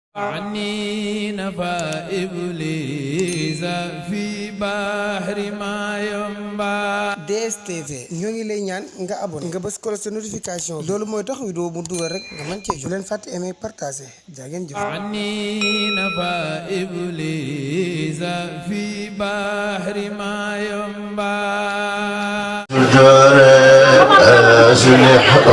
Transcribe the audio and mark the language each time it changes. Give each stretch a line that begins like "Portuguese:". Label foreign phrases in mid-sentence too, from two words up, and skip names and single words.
Arabic: عني نفى إبليس في بحر ما ينبع.
Wolof: DSTV ñoo ngi lay ñaan nga abonné nga bës ko sa notification loolu mooy tax vidéo bu dugal rek nga mën cee jot. Bu leen fàtte
French: aimer partager
Wolof: jaa ngeen jëf.
Arabic: عني نفى إبليس في بحر ما ينبع. أصلح